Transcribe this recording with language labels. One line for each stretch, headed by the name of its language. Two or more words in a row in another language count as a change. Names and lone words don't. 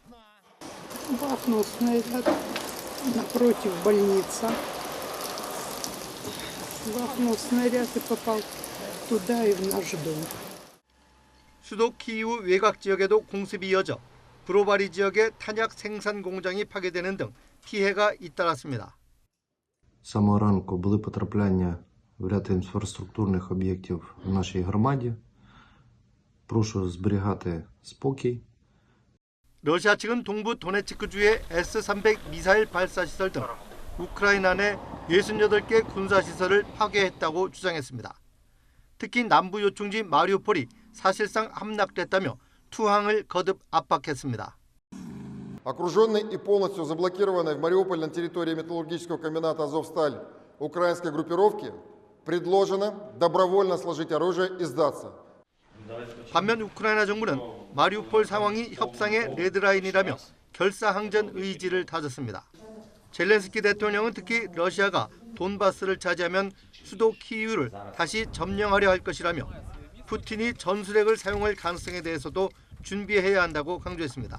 Korean: 수도 키이우 외곽 지역에도 공습이 이어져 브로바리 지역의 탄약 생산 공장이 파괴되는 등 피해가 잇따랐습니다.
Ukrainian: З самого ранку були потрапляння в ряд інфраструктурних об'єктів в нашій громаді. Прошу зберігати спокій.
Korean: 러시아 측은 동부 도네츠크주의 S-300 미사일 발사 시설 등 우크라이나 내 68개 군사시설을 파괴했다고 주장했습니다. 특히 남부 요충지 마리우폴이 사실상 함락됐다며 투항을 거듭 압박했습니다.
Russian: Окруженный и полностью заблокированной в Мариуполе на территории металлургического комбината «Азовсталь» украинской группировке предложено добровольно сложить оружие и сдаться.
Korean: 반면 우크라이나 정부는 마리우폴 상황이 협상의 레드라인이라며 결사항전 의지를 다졌습니다. 젤렌스키 대통령은 특히 러시아가 돈바스를 차지하면 수도 키이우를 다시 점령하려 할 것이라며 푸틴이 전술핵을 사용할 가능성에 대해서도 준비해야 한다고 강조했습니다.